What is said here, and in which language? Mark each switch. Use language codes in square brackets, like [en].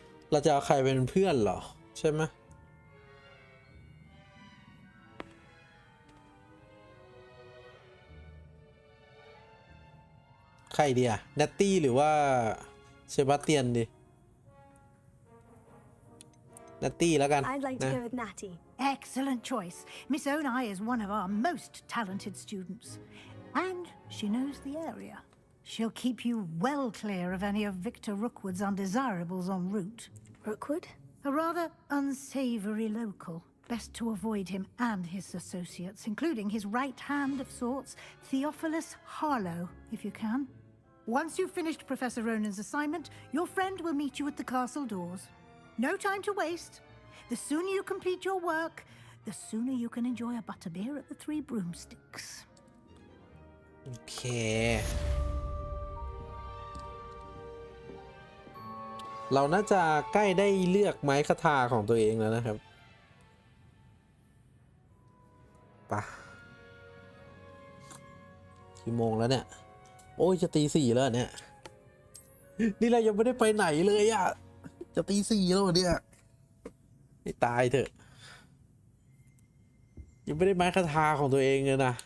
[th] เราจะเอาใครเป็นเพื่อนเหรอใช่ไหมใครดีอะเนตตี้หรือว่าเซบาสเตียนดีเนตตี้แล้วกัน [en] I'd like to go with Natty. Excellent choice. Miss Onai is one of our most talented students, and she knows the area. She'll keep you well clear of any of Victor Rookwood's undesirables en route. Rookwood? A rather unsavory local. Best to avoid him and his associates, including his right hand of sorts, Theophilus Harlow, if you can. Once you've finished Professor Ronan's assignment, your friend will meet you at the castle doors. No time to waste. The sooner you complete your work, the sooner you can enjoy a butterbeer at the Three Broomsticks. [th] โอเคเราน่าจะใกล้ได้เลือกไม้คาถาของตัวเองแล้วนะครับปะกี่โมงแล้วเนี่ยโอ้ยจะตี 4แล้วเนี่ยนี่เรายังไม่ได้ไปไหนเลยอ่ะจะตี 4แล้วเนี่ยให้ตายเถอะยังไม่ได้ไม้คาถาของตัวเองเลยนะ